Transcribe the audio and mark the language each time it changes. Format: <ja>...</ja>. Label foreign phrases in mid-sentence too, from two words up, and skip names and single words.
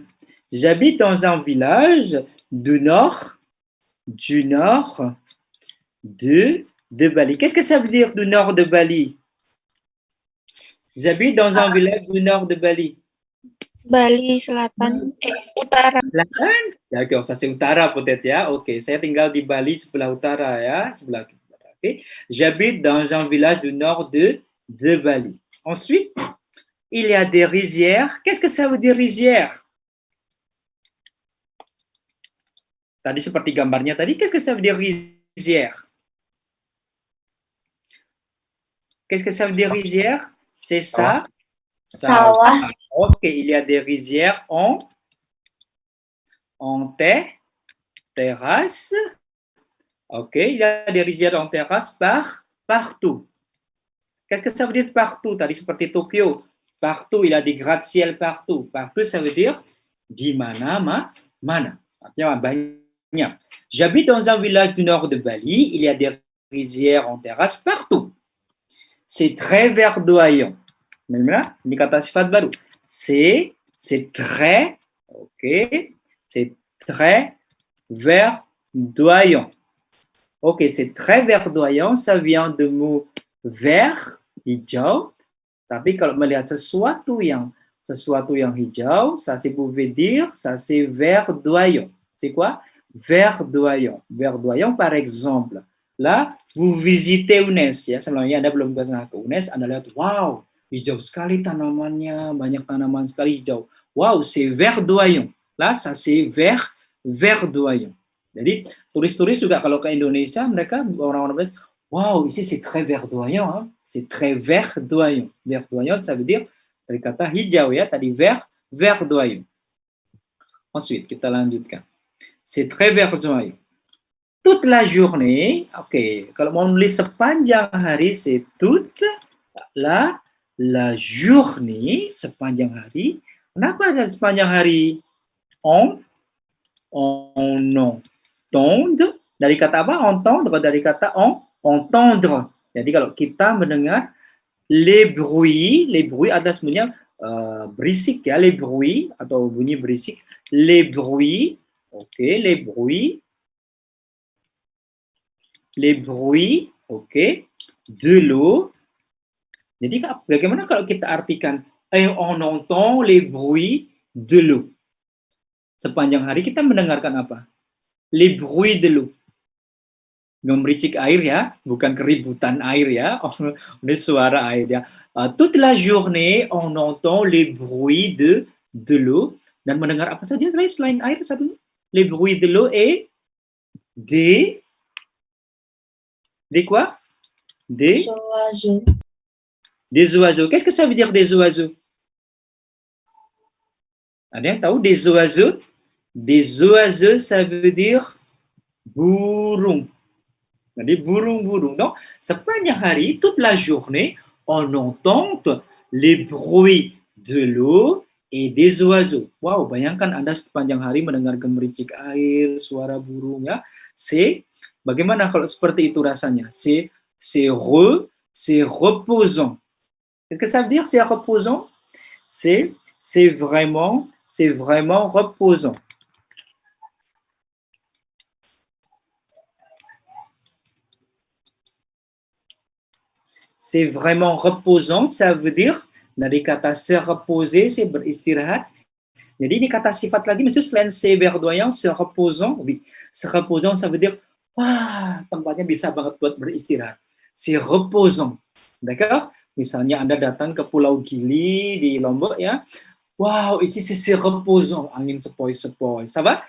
<fr>J'habite dans un village du nord de Bali. Qu'est-ce que ça veut dire du nord de Bali? J'habite dans un village du nord de Bali.</fr> <id>Bali Selatan, Utara. Selatan?</id> <fr>D'accord, ça c'est utara peut-être ya.</fr> <id>Ok, saya tinggal di Bali sebelah utara ya, sebelah utara. Okay.</id> <fr>J'habite dans un village du nord de Bali. Ensuite, il y a des rizières. Qu'est-ce que ça veut dire rizière?</fr> <id>Tadi seperti gambarnya tadi,</id> <fr>qu'est-ce que ça veut dire rizière? Qu'est-ce que ça veut dire rizière? C'est ça.</fr> <id>Sawah.</id> <fr>Ok, il y a des rizières en terrasse. Ok, il y a des rizières en terrasse partout. Qu'est-ce que ça veut dire partout?</fr> <id>Tadi seperti Tokyo.</id> <fr>Partout, il y a des gratte-ciel partout. Partout, ça veut dire</fr> <id>di mana. Artinya banyak.</id> <fr>J'habite dans un village du nord de Bali. Il y a des rizières en terrasse partout. C'est très verdoyant.</fr> <id>Ini kata sifat baru.</id> <fr>C'est très, ok, c'est très verdoyant. Ok, c'est très verdoyant, ça vient de mot vert,</fr> <id>hijau. Tapi kalau melihat sesuatu yang hijau,</id> <fr>ça c'est pouvait dire, ça c'est verdoyant. C'est quoi? Verdoyant. Verdoyant par exemple. Là, vous visitez UNES</fr> <id>ya, sebelumnya Anda belum ke UNES, Anda lihat, wow, hijau sekali tanamannya, banyak tanaman sekali hijau.</id> <fr>Wow, c'est verdoyant. Là, ça c'est verdoyant.</fr> <id>Jadi turis-turis juga kalau ke Indonesia, mereka orang-orang bilang,</id> <fr>wow, ici c'est très verdoyant, hein? C'est très verdoyant. Verdoyant, ça veut dire</fr> <id>dari kata hijau ya,</id> <fr>tadi verdoyant.</fr> <id>Ensuite, kita lanjutkan.</id> <fr>C'est très verdoyant. Toute la journée,</fr> <id>ok, kalau mau nulis sepanjang hari,</id> <fr>c'est toute la journée,</fr> <id>sepanjang hari. Kenapa ada sepanjang hari?</id> <fr>On entendre.</fr> <id>Dari kata apa?</id> <fr>Entendre,</fr> <id>dari kata</id> <fr>entendre.</fr> <id>Jadi kalau kita mendengar</id> <fr>les bruits</fr> <id>adalah sebenarnya berisik ya,</id> <fr>les bruits</fr> <id>atau bunyi berisik.</id> <fr>Les bruits, ok, les bruits, ok, de l'eau.</fr> <id>Jadi bagaimana kalau kita artikan</id> <fr>on entend les bruits de l'eau?</fr> <id>Sepanjang hari kita mendengarkan apa?</id> <fr>Les bruits de l'eau.</fr> <id>Gemericik air ya, bukan keributan air ya. Ini suara air ya.</id> <fr>Toute la journée on entend les bruits de l'eau.</fr> <id>Dan mendengar apa saja selain air satunya?</id> <fr>Les bruits de l'eau et des quoi? Des oiseaux. Des oiseaux. Qu'est-ce que ça veut dire des oiseaux?</fr> <id>Ada yang tahu</id> <fr>des oiseaux? Des oiseaux, ça veut dire burung.</fr> <id>Jadi burung-burung. Donc, sepanjang hari,</id> <fr>toute la journée, on entend les bruits de l'eau et des oiseaux.</fr> <id>Wow, bayangkan Anda sepanjang hari mendengar gemericik air, suara burung ya. C'est bagaimana kalau seperti itu rasanya?</id> <fr>C'est reposant. Qu'est-ce que ça veut dire, c'est reposant? C'est vraiment reposant. C'est vraiment reposant, ça veut dire</fr> <id>dari kata</id> <fr>se reposer, c'est beristirahat.</fr> <id>Jadi ini kata sifat lagi, maksudnya selain</id> <fr>se verdoyant, se reposant, oui. Se reposant, ça veut dire,</fr> <id>wah, tempatnya bisa banget buat beristirahat.</id> <fr>C'est reposant, d'accord?</fr> <id>Misalnya Anda datang ke Pulau Gili di Lombok ya,</id> <fr>wow, ici c'est reposant,</fr> <id>angin sepoi-sepoi,</id> <fr>ça va?</fr>